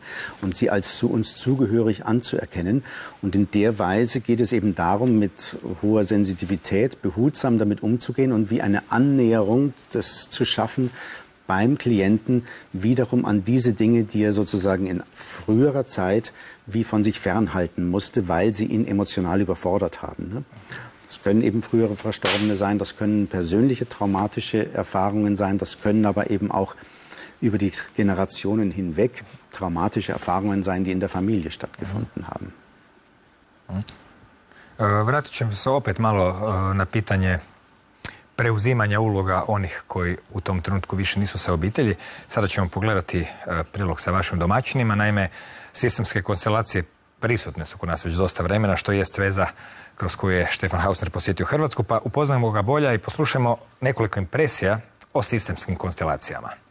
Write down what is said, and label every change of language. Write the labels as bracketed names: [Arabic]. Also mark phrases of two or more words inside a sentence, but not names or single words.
[German] Und sie als zu uns zugehörig anzuerkennen. Und in der Weise geht es eben darum, mit hoher Sensitivität behutsam damit umzugehen und wie eine Annäherung das zu schaffen beim Klienten wiederum an diese Dinge, die er sozusagen in früherer Zeit wie von sich fernhalten musste, weil sie ihn emotional überfordert haben. Ne? Das können eben frühere Verstorbene sein, das können persönliche traumatische Erfahrungen sein, das können aber eben auch über die Generationen hinweg traumatische Erfahrungen sein, die in der Familie stattgefunden haben. [Croatian] Vratit ćemo se opet malo na pitanje preuzimanja uloga onih koji u tom trenutku više nisu sa obitelji. Sada ćemo pogledati prilog sa vašim domaćinima. Naime, sistemske konstelacije prisutne su kod nas već dosta vremena, što jest veza kroz koju je Stefan Hausner posjetio Hrvatsku, pa upoznajmo ga bolje i poslušajmo nekoliko impresija o sistemskim konstelacijama.